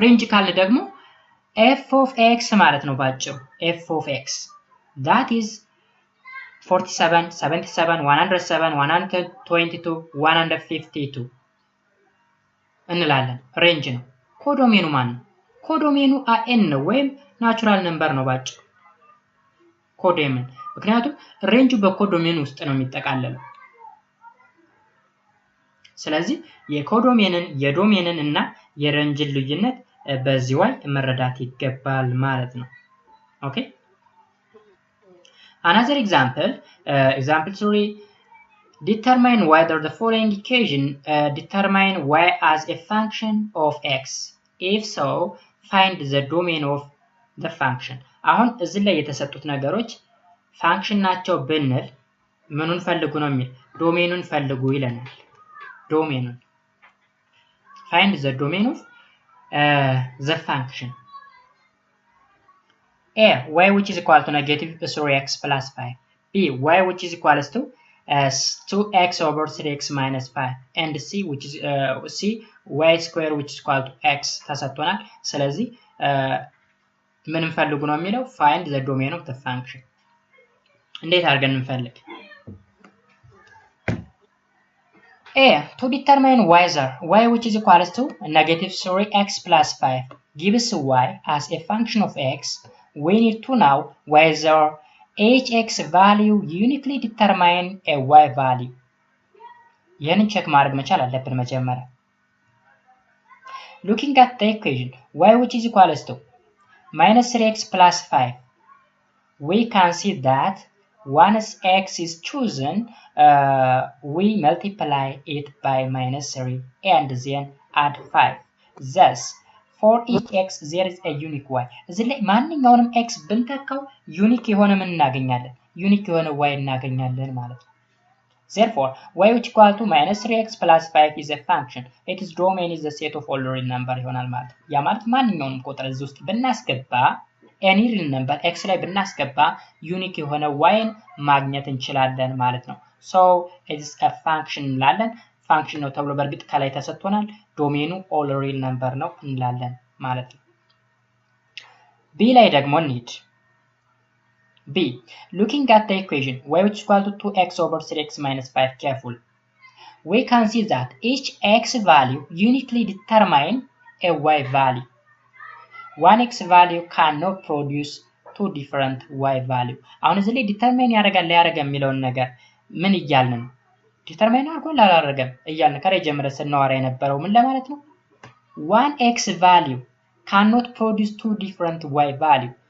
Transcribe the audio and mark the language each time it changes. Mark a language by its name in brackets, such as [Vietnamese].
[Amharic] ካልን ደግሞ f of x ማለት ነው ባጭሩ [English] f of x that is [Amharic] 47 77 107 122 152 እንላለን range ነው ኮዶሜኑ ማን ነው ኮዶሜኑ n ነው ወይም ናቹራል ነምበር ነው ባጭሩ ኮዶሜን ምክንያቱም ሬንጁ በኮዶሜን ውስጥ ነው የሚጠቃለለው ስለዚህ የኮዶሜንን የዶሜንን እና የሬንጅን ልዩነት በዚህ ላይ መረዳት ይገባል ማለት ነው ኦኬ [English] another example example 3 determine whether the following equation determine y as a function of x. If so, find the domain of the function. [Amharic] አሁን እዚህ ላይ የተሰጡት ነገሮች ፋንክሽን ናቸው ብንል ምኑን ፈልጉ ነው የሚል ዶሜኑን ፈልጉ ይለናል። ዶሜኑን [English] find the domain of the function. A, y which is equal to negative 3x plus 5. B, y which is equal to 2x over 3x minus 5. And C, which is C, y square which is equal to x [Amharic] ተሰጥቶናል። ስለዚህ ምን እንፈልጉ ነው የሚለው [English] find the domain of the function. [Amharic] እንዴት አድርገን እንፈልግ? [English] A, to determine whether y which is equal to negative 3x plus 5 gives y as a function of x, we need to know whether each x value uniquely determine a y value. [Amharic] ይህንን ቼክ ማድረግ መቻል አለብን መጀመሪያ። [English] Looking at the equation y which is equal to minus 3x plus 5, we can see that once x is chosen, we multiply it by minus 3 and then add 5. Thus, for each x there is a unique y. [Amharic] እዚህ ላይ ማንኛውንም x ብንተካው ዩኒክ የሆነ ምን እናገኛለን? ዩኒክ የሆነ y እናገኛለን ማለት ነው። [English] Therefore, y which equal to minus 3x plus 5 is a function. Its domain is the set of all real number [Amharic] ይሆናል ማለት ነው። ያ ማለት ማንኛውንም ቁጥር እዚህ ውስጥ ብናስገባ [English] any real number x [Amharic] ላይ ብናስገባ ዩኒክ የሆነ yን ማግኘት እንችላለን ማለት ነው። [English] So it is a function [Amharic] እንላለን። ፋንክሽን ነው ተብሎ በእርግጥ ከላይ ተሰጥቶናል። ዶሜኑ all real number ነው እንላለን ማለት ነው። B ላይ ደግሞ እንሂድ። [English] B, looking at the equation y which is equal to 2x over 3x minus 5 careful, we can see that each x value uniquely determine a y value. One x value cannot produce two different y value. [Amharic] አሁን እዚህ ላይ ዲተርማይን ያደርጋል ያደርጋል የሚለውን ነገር ምን እያልን ነው? ዲተርማይን አድርጎ አላደረገም እያልን ከላይ ጀምረን ስናወራ የነበረው ምን ለማለት ነው? [English] one x value cannot produce two different y value.